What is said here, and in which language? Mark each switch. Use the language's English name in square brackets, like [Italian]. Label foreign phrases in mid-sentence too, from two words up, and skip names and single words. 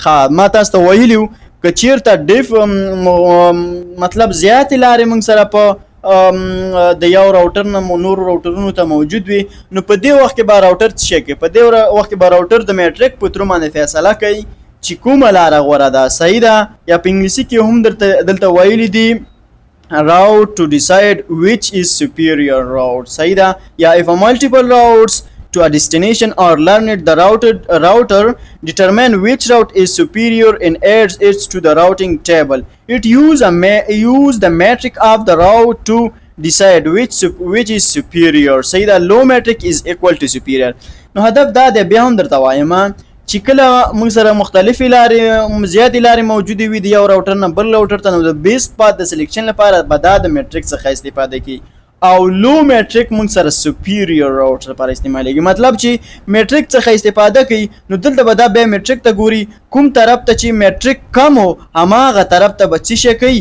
[Pashto] ښه ما تاسو ته ویلي وو که چیرته ډیف مطلب زیاتې لارې موږ سره په د یو راوټر نه نور راوټرونو ته موجود وي نو په دې وخت کې به راوټر څه شي کوي؟ په دې وخت کې به راوټر د میټریک په تر باندې فیصله کوي چې کومه لاره غوره ده. صحیح ده؟ یا په انګلیسي کې هم دلته ویلي دي [English] route to decide which is superior route. [Pashto] صحیح ده؟ [English] یا if a multiple routes to a destination are learned, the router determine which route is superior and adds it to the routing table. It use the metric of the route to decide which is superior. [Pashto] صحیح ده؟ [English] low metric is equal to superior. [Pashto] نو هدف دا دی بیا هم درته وایم چې کله موږ سره مختلفې لارې زیاتې لارې موجودې وي د یو راوټر نه بل راوټر ته نو د [English] best path [Pashto] د سلیکشن لپاره به دا د میټریک څخه استفاده کوي او [English] low metric [Pashto] موږ سره [English] superior router [Pashto] لپاره استعمالیږي. مطلب چې میټریک څخه استفاده کوي نو دلته به دا بیا میټریک ته ګوري کوم طرف ته چې میټریک کم و هماغه طرف ته به څه شی کوي؟